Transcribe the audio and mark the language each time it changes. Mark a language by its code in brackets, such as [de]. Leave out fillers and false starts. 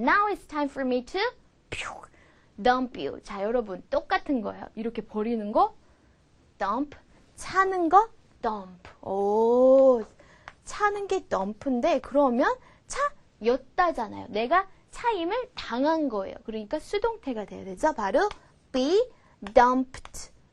[en] Now it's time for me to dump you. [ko] 자, 여러분 똑같은 거예요. 이렇게 버리는 거 dump. 차는 거 dump. 오, 차는 게 dump인데 그러면 차였다잖아요. 내가 차임을 당한 거예요. 그러니까 수동태가 돼야 되죠. 바로 be dumped.